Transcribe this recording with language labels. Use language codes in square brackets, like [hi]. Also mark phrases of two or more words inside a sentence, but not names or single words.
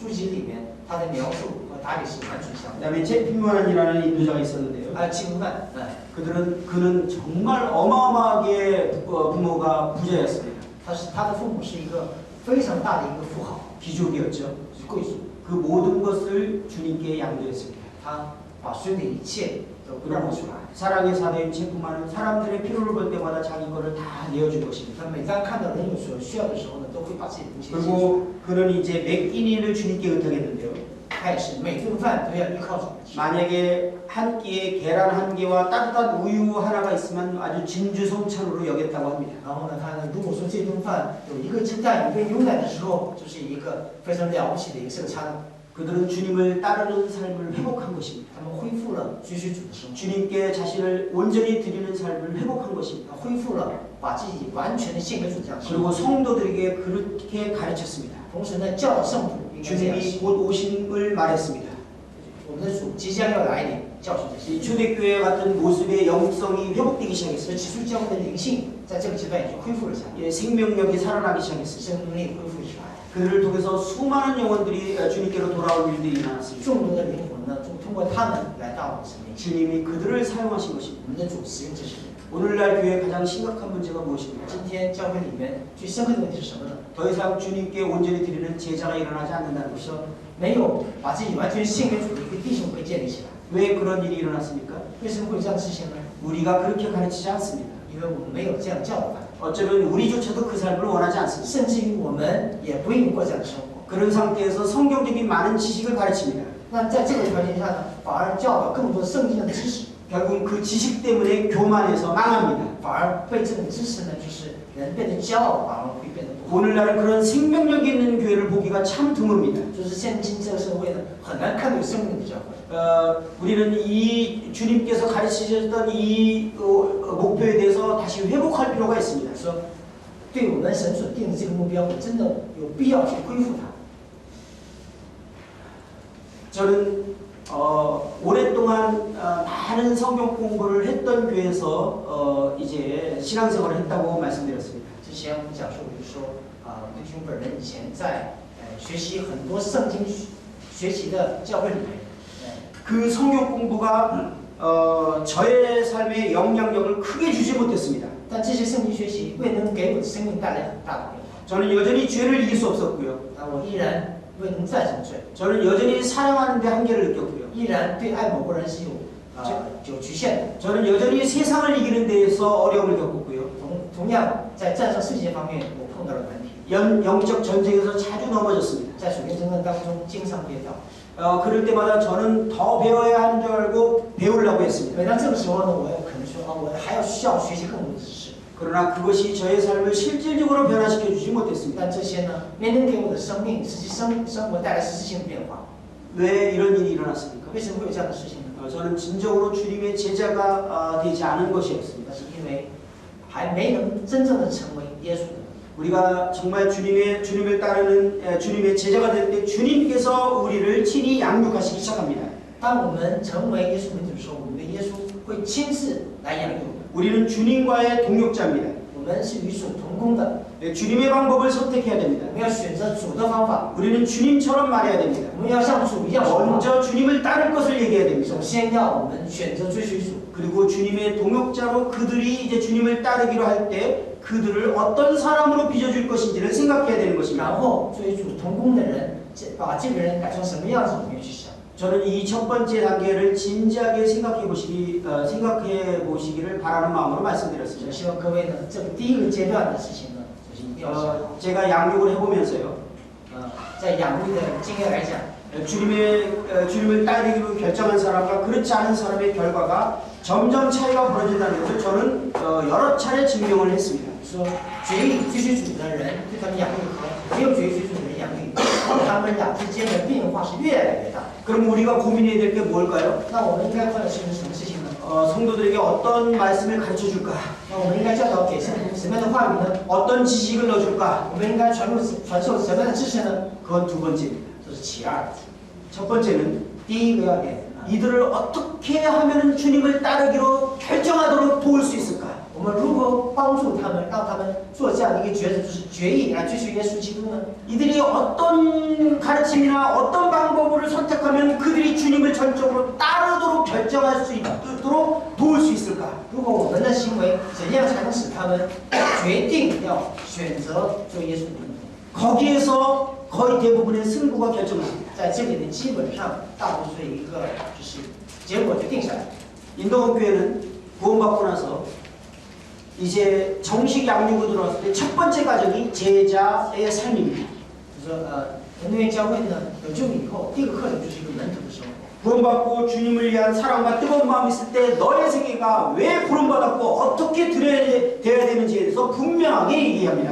[zh] 针对见过他的人所书籍里面， 他的描述和达里是完全相反。 [ko] 그다음에 제피만이라는 인도자가 있었는데요. [zh] 还有金曼， [ko] 그는 정말 어마어마하게 부모가 부자였습니다. [zh] 他的父母是一个非常大的一个富豪， [ko] 귀족이었죠. [zh] 是贵族， [ko] 그 모든 것을 주님께 양도했습니다. [zh] 他把所有的一切都让了出来。 [ko] 사랑의 사대인 제프만은 사람들의 필요를 볼 때마다 자기 거를 다 내어준 것입니다. [zh] 他每当看到人有所需要的时候呢，都会把自己的东西献出。 [ko] 그리고 그는 이제 몇 끼니를 주님께 의탁했는데요. [zh] 他也是每顿饭都要依靠主。 [ko] 만약에 한 끼에 계란 한 개와 따뜻한 우유 하나가 있으면 아주 진주성찬으로 여겼다고 합니다. [zh] 然后呢，他呢，如果说这顿饭有一个鸡蛋，有一杯牛奶的时候，就是一个非常了不起的一个圣餐。 [ko] 그들은 주님을 따르는 삶을 회복한 것입니다. [zh] 他们恢复了追随主的生活， [ko] 주님께 자신을 온전히 드리는 삶을 회복한 것입니다. [zh] 恢复了把自己完全的献给主这样的生 [ko] 그리고 [zh] 活。 [ko] 성도들에게 그렇게 가르쳤습니다. [zh] 同时呢，教导圣徒应该这样 [ko] 주님이 [zh] 行。 [ko] 곧 오심을 말했습니다. [zh] 我们的主即将要来临，教训这 [ko] 이 [zh] 些。 [ko] 초대교회 같은 모습의 영성이 회복되기 [zh] 所以 [ko] 시작했습니다. [zh] 起初教会的灵性在这个阶段已经恢复了下来， [ko] 예, 생명력이 살아나기 시작했습니다. [zh] 生命力恢复起来， [ko] 그들을 통해서 수많은 영혼들이 주님께로 돌아올 일들이 일어났습니다. [zh] 众多的灵魂呢，通过他们来到我们身边。 [ko] 주님이 그들을 사용하신 것입니다. [zh] 我们的主使用这些人。 [ko] 오늘날 교회의 가장 심각한 문제가 무엇입니까? [zh] 今天教会里面最深刻的问题是什么呢？ [ko] 더 이상 주님께 온전히 드리는 제자가 일어나지 않는다는 것이죠. [zh] 说没有把自己完全献给主的一个弟兄会建立起来。 [ko] 왜 그런 일이 일어났습니까? [zh] 为什么会有这样的事情呢？ [ko] 우리가 그렇게 가르치지 않습니다. [zh] 因为我们没有这样教导他， [ko] 어쩌면 우리조차도 그 삶을 원하지 않습니다. [zh] 甚至于我们也不愿意过这样的生活。 [ko] 그런 상태에서 성경적인 많은 지식을 가르칩니다. [zh] 那在这个条件下呢，反而教导更多圣经的知识， [ko] 결국 그 지식 때문에 교만해서 망합니다. [zh] 反而被这种知识呢，就是人变得骄傲，反而会变得不好。 [ko] 오늘날은 그런 생명력 있는 교회를 보기가 참 드뭅니다. [zh] 就是现今这个社会呢，很难看到有生命的教会。 [ko] 우리는 이 주님께서 가르치셨던 이 목표에 대해서 다시 회복할 필요가 있습니다. [zh] 说，对我们神所定的这个目标，我真的有必要去恢复它。 [ko] 저는 오랫동안 많은 성경 공부를 했던 교회에서 이제 신앙생활을 했다고 말씀드렸습니다. [zh] 之前我们讲述，我就说弟兄本人以前在学习很多圣经学习的教会里面， [ko] 그 성경 공부가 저의 삶에 영향력을 크게 주지 못했습니다. [zh] 但这些圣经学习未能给我的生命带来很大的变化。 [ko] 저는 여전히 죄를 이길 수 없었고요. [zh] 我依然未能战胜罪， [ko] 저는 여전히 사랑하는 데 한계를 느꼈고요. [zh] 依然对爱某个人是有局限的。 [ko] 저는 여전히 세상을 이기는 데에서 어려움을 겪었고요. [zh] 同样在战胜世界方面，我碰到了难题， [ko] 영적 전쟁에서 자주 넘어졌습니다. [zh] 在属灵征战当中经常跌倒。 [ko] 그럴 때마다 저는 더 배워야 하는 줄 알고 배우려고 했습니다. [zh] 每当这个时候呢，我可能说我还要需要学习更多的知识， [ko] 그러나 그것이 저의 삶을 실질적으로 변화시켜 주지 못했습니다. [zh] 但这些呢，没能给我的生命实际生活带来实质性的变化。 [ko] 왜 이런 일이 일어났습니까? [zh] 为什么会有这样的事情呢？ [ko] 저는 진정으로 주님의 제자가 되지 않은 것이었습니다. [zh] 那是因为还没能真正的成为耶稣的。 [ko] 우리가 정말 주님을 따르는 주님의 제자가 될 때 주님께서 우리를 친히 양육하시기 시작합니다. [zh] 当我们成为耶稣门徒的时候，我们的耶稣会亲自来养育我们。 [ko] 우리는 주님과의 동역자입니다. [zh] 我们是与主同工的， [ko] 주님의 방법을 선택해야 됩니다. [zh] 我们要选择主的方法， [ko] 우리는 주님처럼 말해야 됩니다. [zh] 我们要像主一样说话。 [ko] 먼저 주님을 따를 것을 얘기해야 됩니다. [zh] 首先要我们选择追随主， [ko] 그리고 주님의 동역자로 그들이 이제 주님을 따르기로 할 때 그들을 어떤 사람으로 빚어줄 것인지를 생각해야 되는 것입니다. [zh] 然后追主同工的人，把这个人改成什么样子，我们要去想。 [ko] 저는 이 첫 번째 단계를 진지하게 생각해 보시기를 바라는 마음으로 [zh] 我 [ko] 말씀드렸습니다. [zh] 希望各位呢，这个第一个阶段的事情呢，就是一定要想好。 [ko] 제가 양육을 해보면서요. [zh] 在养育的经验来讲， [ko] 주님을 따르기로 결정한 사람과 그렇지 않은 사람의 결과가 점점 차이가 벌어진다는 것을 저는 여러 차례 증명을 했습니다. [zh] 说决意追随主的人对他们养育和没有决意追随主的人养育，他们俩之间的变化是越来越大。 [ko] 그럼 우리가 고민해야 될 게 뭘까요? [zh] 那我们应该换的是什么事情呢？ [ko] 성도들에게 어떤 말씀을 가르쳐 줄까? [zh] 那我们应该教导给圣徒什么样的话语呢？ [ko] 어떤 지식을 넣어줄까? [zh] 我们应该传授什么样的知识呢？ [ko] 그건 두 번째입니다. [zh] 这是其二。 [ko] 첫 번째는 [zh] 第一个要点， [ko] 이들을 어떻게 하면 주님을 따르기로 결정하도록 도울 수 있을까? [zh] 我们如何帮助他们，让他们做这样的一个抉择，就是决意来追随耶稣基督呢？ [ko] 이들이 어떤 가르침이나 어떤 방법을 결정적으로 따르도록 결정할 수 있도록 도울 수 있을까? [zh] 如果我们的行为怎样才能使他们决定要选择做耶稣的门徒？ [ko] 거기에서 거의 대부분의 승부가 결정납니다. [zh] 在这里呢，基本上大多数一个就是结果就定下来。 [ko] 인도원 교회는 구원받고 나서 이제 정식 양육으로 들어왔을 때 첫 번째 과정이 제자의 삶입니다. [zh] 就说恩典教会呢有救以后，第一个课程就是一个门徒的生活。 [ko] 구원받고 주님을 위한 사랑과 뜨거운 마음이 있을 때 너의 세계가 왜 구원받았고 어떻게 되어야 되는지에 대해서 분명하게 얘기합니다.